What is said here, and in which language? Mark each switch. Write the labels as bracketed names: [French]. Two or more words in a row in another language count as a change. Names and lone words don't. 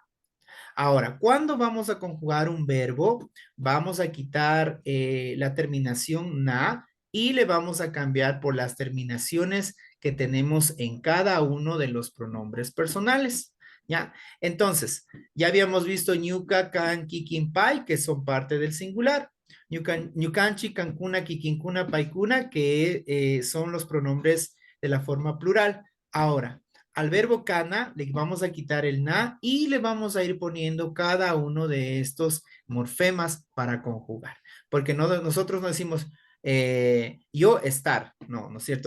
[Spanish] Ahora, ¿cuándo vamos a conjugar un verbo? Vamos a quitar la terminación na y le vamos a cambiar por las terminaciones que tenemos en cada uno de los pronombres personales. ¿Ya? Entonces, ya habíamos visto [Quechua] ñuka, can, kikin, pai, [Spanish] que son parte del singular. [Quechua] Ñucanchi, cancuna, kikinkuna, paikuna, [Spanish] que son los pronombres de la forma plural. Ahora, al verbo kana le vamos a quitar el na y le vamos a ir poniendo cada uno de estos morfemas para conjugar. Porque nosotros no decimos yo estar, no, no es cierto.